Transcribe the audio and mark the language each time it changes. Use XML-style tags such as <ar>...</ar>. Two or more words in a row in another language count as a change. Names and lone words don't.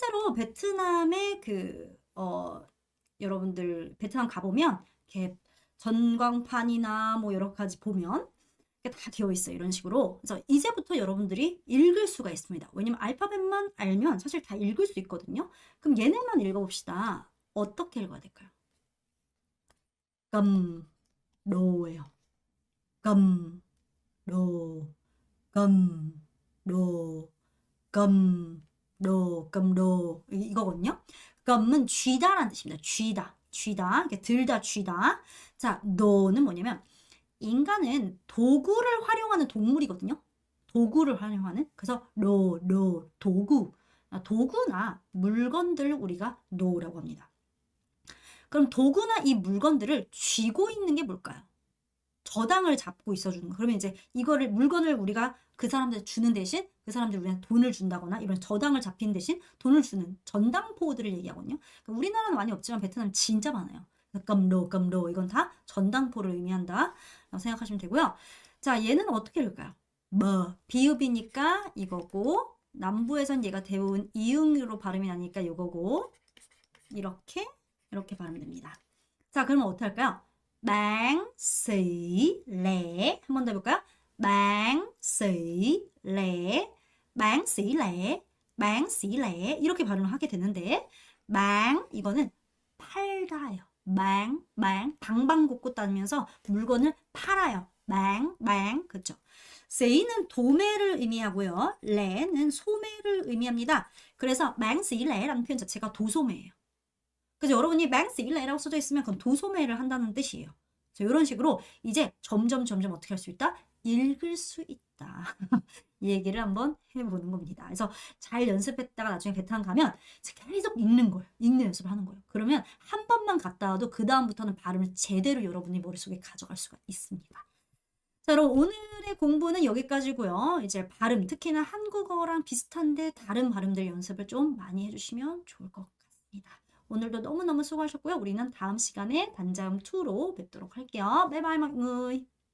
<ko>자, 여러분 이게 실제로 베트남의 여러분들 베트남 가보면 이렇게 전광판이나 뭐 여러 가지 보면 이렇게 다 되어 있어요. 이런 식으로. 그래서 이제부터 여러분들이 읽을 수가 있습니다. 왜냐면 알파벳만 알면 사실 다 읽을 수 있거든요. 그럼 얘네만 읽어봅시다. 어떻게 읽어야 될까요?</ko> <vi>cầm, đồ,예요. cầm, đồ, cầm, đồ, cầm,</vi> <ko>도, cầm 도 이거거든요. cầm 은 쥐다라는 뜻입니다. 쥐다, 이렇게 들다, 쥐다. 자, 도는 뭐냐면 인간은 도구를 활용하는 동물이거든요. 도구를 활용하는. 그래서 도구. 도구나 물건들을 우리가 노라고 합니다. 그럼 도구나 이 물건들을 쥐고 있는 게 뭘까요? 저당을 잡고 있어주는 거. 그러면 이제 이거를 물건을 우리가 그 사람들 주는 대신 그 사람들 우리한테 돈을 준다거나 이런 저당을 잡힌 대신 돈을 주는 전당포들을 얘기하거든요. 그러니까 우리나라는 많이 없지만 베트남 진짜 많아요.</ko> <vi>cầm đồ</vi> <ko>이건 다 전당포를 의미한다 라고 생각하시면 되고요. 자, 얘는 어떻게 읽을까요? 비읍이니까 이거고 남부에선 얘가 대부분 이응으로 발음이 나니까 이거고 이렇게 발음이 됩니다. 자, 그러면 어떻게 할까요?</ko> <vi>bán xỉ lẻ</vi> <ko>한 번 더 해볼까요?</ko> <vi>bán xỉ lẻ bán xỉ lẻ</vi> <ko>bán xỉ lẻ 이렇게 발음을 하게 되는데 bán 이거는 팔다예요. bán 방방곡곡 다니면서 물건을 팔아요. bán 그렇죠? xỉ는 도매를 의미하고요. lẻ 는 소매를 의미합니다. 그래서</ko> <vi>bán xỉ lẻ</vi> <ko>라는 표현 자체가 도소매예요. 그래서 여러분이 망스일레라고 써져 있으면 그건 도소매를 한다는 뜻이에요. 이런 식으로 이제 점점 어떻게 할 수 있다? 읽을 수 있다. 이 얘기를 한번 해보는 겁니다. 그래서 잘 연습했다가 나중에 베트남 가면 계속 읽는 거예요. 읽는 연습을 하는 거예요. 그러면 한 번만 갔다 와도 그 다음부터는 발음을 제대로 여러분이 머릿속에 가져갈 수가 있습니다. 자, 그럼 오늘의 공부는 여기까지고요. 이제 발음, 특히나 한국어랑 비슷한데 다른 발음들 연습을 좀 많이 해주시면 좋을 것 같습니다. 오늘도 너무너무 수고하셨고요. 우리는 다음 시간에 단자음 2로 뵙도록 할게요. 바이바이,</ko> <vi>mọi người.</vi>